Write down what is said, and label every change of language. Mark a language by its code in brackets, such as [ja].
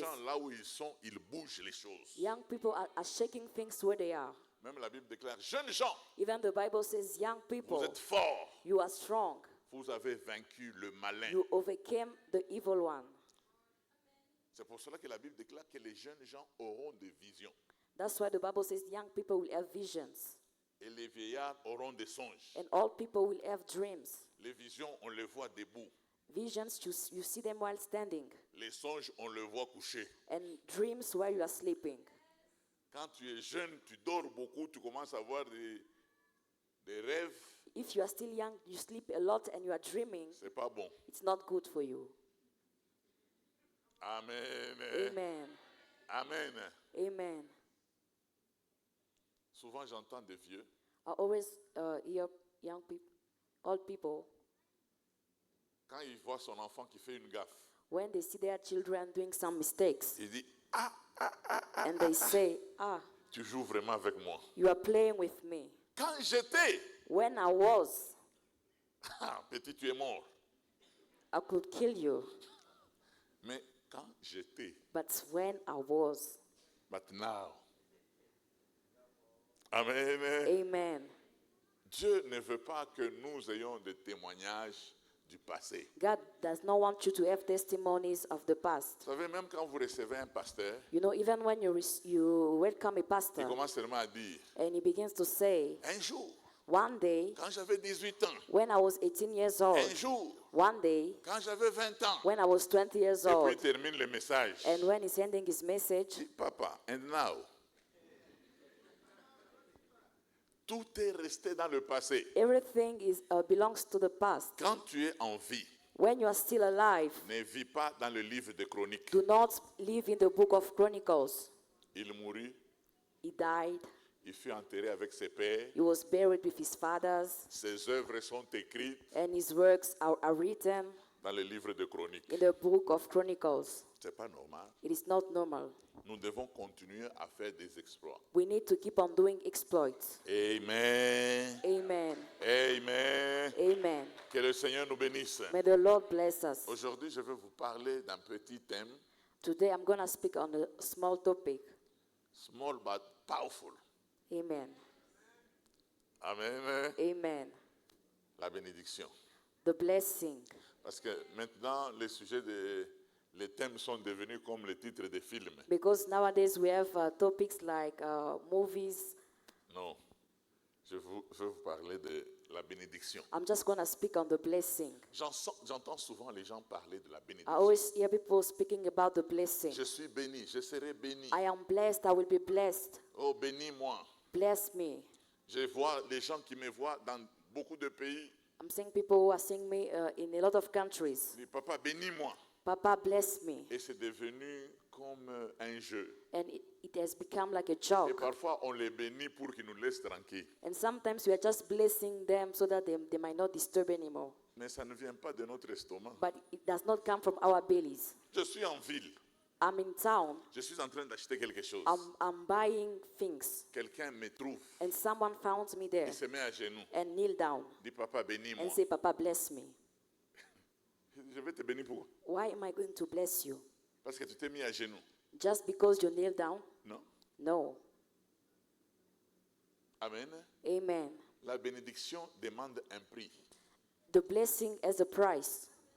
[fr] gens, là où ils sont, ils bougent les choses. [en] Young people are shaking things where they are. [fr] Même la Bible déclare, jeunes gens, [en] Even the Bible says, young people, [fr] vous êtes forts. [en] you are strong. [fr] Vous avez vaincu le malin. [en] You overcame the evil one. [fr] C'est pour cela que la Bible déclare que les jeunes gens auront des visions. [en] That's why the Bible says young people will have visions. [fr] Et les vieillards auront des songes. [en] And old people will have dreams. [fr] Les visions, on les voit debout. [en] Visions, you see them while standing. [fr] Les songes, on les voit couchés. [en] And dreams while you are sleeping. [fr] Quand tu es jeune, tu dors beaucoup, tu commences à voir les rêves, [en] If you are still young, you sleep a lot and you are dreaming, [fr] c'est pas bon. [en] it's not good for you. Amen. Amen. Amen. Amen. [fr] Souvent, j'entends des vieux [en] I always hear young people, old people, [fr] quand ils voient son enfant qui fait une gaffe, [en] when they see their children doing some mistakes, [fr] ils disent [en] and they say, [fr] tu joues vraiment avec moi. [en] you are playing with me. [fr] Quand j'étais, [en] When I was, [fr] petit, tu es mort. [en] I could kill you. [fr] Mais quand j'étais, [en] But when I was, but now. Amen. amen. [fr] Dieu ne veut pas que nous ayons des témoignages du passé. [en] God does not want you to have testimonies of the past. [fr] Vous savez, même quand vous recevez un pasteur, [en] You know, even when you welcome a [fr] il [en] pastor [fr] commence seulement à dire, [en] and he begins to say, [fr] un jour, [en] one day, [fr] quand j'avais 18 ans, [en] when I was 18 years old, [fr] un jour, [en] one day, [fr] quand j'avais 20 ans, [en] when I was 20 years [fr] et puis [en] old, [fr] il termine le message. [en] and when he's sending his message, [fr] Il dit, papa, [en] and now, [fr] tout est resté dans le passé. [en] everything belongs to the past. [fr] Quand tu es en vie, [en] When you are still alive, [fr] ne vis pas dans le livre des chroniques. [en] do not live in the book of Chronicles. [fr] Il mourut, [en] He died. [fr] il fut enterré avec ses pères, [en] He was buried with his fathers, [fr] ses œuvres sont écrites [en] and his works are written [fr] dans le livre des chroniques. [en] in the book of Chronicles. [fr] C'est pas normal. [en] It is not normal. [fr] Nous devons continuer à faire des exploits. [en] We need to keep on doing exploits. Amen. Amen. Amen. Amen. [fr] Que le Seigneur nous bénisse. [en] May the Lord bless us. [fr] Aujourd'hui, je vais vous parler d'un petit thème, [en] Today I'm going to speak on a small topic. small but powerful. Amen. Amen. Amen. [fr] La bénédiction. [en] The blessing. [fr] Parce que maintenant, les thèmes sont devenus comme les titres des films. [en] Because nowadays we have topics like movies. [fr] Non. Je vais vous parler de la bénédiction. [en] I'm just going to speak on the blessing. [fr] J'entends souvent les gens parler de la [en] I [fr] bénédiction. [en] always hear people speaking about the blessing. [fr] Je suis béni, je serai béni. [en] I am blessed, I will be blessed. [fr] Oh, bénis-moi. [en] Bless me. [fr] Je vois les gens qui me voient dans beaucoup de pays. [en] I'm seeing people who are seeing me in a lot of countries. [fr] Ils disent, papa, bénis-moi. [en] Papa, bless me. [fr] Et c'est devenu comme un jeu. [en] And it has become like a [fr] Et [en] joke. [fr] parfois, on les bénit pour qu'ils nous laissent tranquilles. [en] And sometimes we are just blessing them so that they might not disturb anymore. [fr] Mais ça ne vient pas de notre estomac. [en] But it does not come from our bellies. [fr] Je suis en ville. [en] I'm in town. [fr] Je suis en train d'acheter quelque chose. [en] I'm buying things. [fr] Quelqu'un me trouve. [en] And someone found me there [fr] Il se met à genoux. [en] and kneel down [fr] Dit, papa, bénis-moi. [en] and say, Papa, bless me. [fr] Je vais te bénir pourquoi? [en] Why am I going to bless you? [fr] Parce que tu t'es mis à genoux. [en] Just because you kneel down? [fr] Non? [en] No. Amen. Amen. [fr] La bénédiction demande un prix. [en] The blessing has a price.